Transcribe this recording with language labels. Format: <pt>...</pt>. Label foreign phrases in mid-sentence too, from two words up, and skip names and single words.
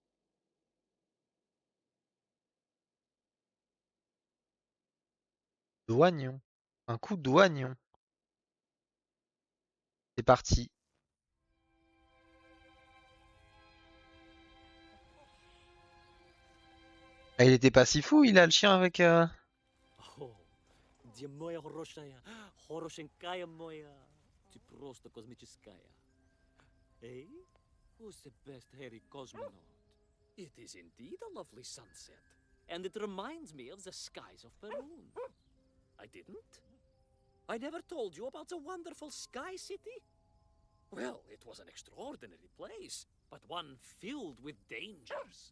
<fr>D'oignon. Un coup d'oignon. C'est parti. Ah, il était pas si fou, il a le chien avec...</fr> <ru>Oh, dia moja хорошая, хорошенькая моя, ты просто космическая. Eh?</ru> <en>Who's the best hairy cosmonaut? It is indeed a lovely sunset, and it reminds me of the skies of Peru. I didn't? I never told you about the wonderful Sky City? Well, it was an extraordinary place, but one filled with dangers.</en>